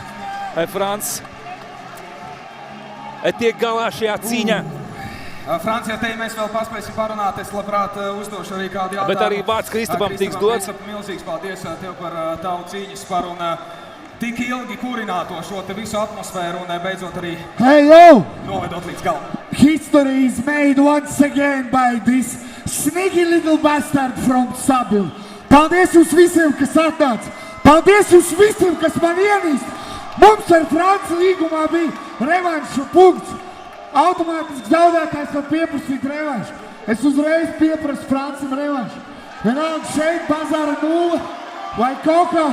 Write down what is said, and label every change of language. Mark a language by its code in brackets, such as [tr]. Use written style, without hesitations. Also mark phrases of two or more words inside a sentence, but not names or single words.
[lv] Francis tiek galā šajā cīņā. Francijā te mēs vēl paspēsim parunāt, es labprāt uzdošu arī kādu jautājumu. Bet arī vārds Kristapam tiks dots. Milzīgs paldies tev par tavu cīņu sparu un tik ilgi kurināto šo te visu atmosfēru un beidzot arī novedot līdz galam. [en] History is made once again by this sneaky little bastard from Sabil. [lv] Paldies jūs visiem, kas atnāca! Paldies jūs visiem, kas man ienīst! Mums ar Franci līgumā bija revanšu punkts. Automātiski zaudētājs var pieprasīt revanšu. Es uzreiz pieprasu Francim revanšu. Vienalga šeit bazāra 0 vai kaut kā.